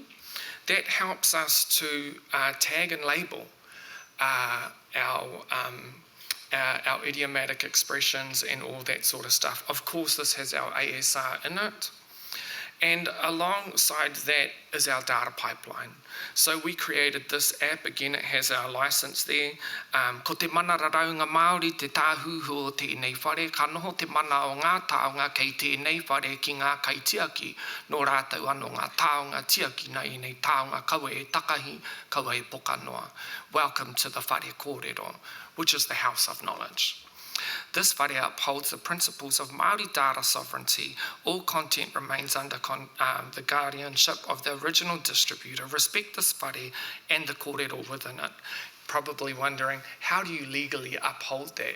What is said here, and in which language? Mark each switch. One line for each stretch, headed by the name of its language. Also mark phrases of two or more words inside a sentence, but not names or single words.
English: That helps us to tag and label our idiomatic expressions and all that sort of stuff. Of course, this has our ASR in it. And alongside that is our data pipeline. So we created this app. Again, it has our license there.
Māori: Ko te mana raraunga Māori te tāhuhu o tēnei whare, ka noho te mana o ngā taonga kei tēnei whare ki ngā kaitiaki, nō rātau anō ngā taonga tiaki nei nei taonga kaua e takahi, kaua e pokanoa.
English: Welcome to the
Māori: whare kōrero,
English: which is the house of knowledge. This whare upholds the principles of Māori data sovereignty. All content remains under the guardianship of the original distributor. Respect this whare and the kōrero within it. Probably wondering, how do you legally uphold that?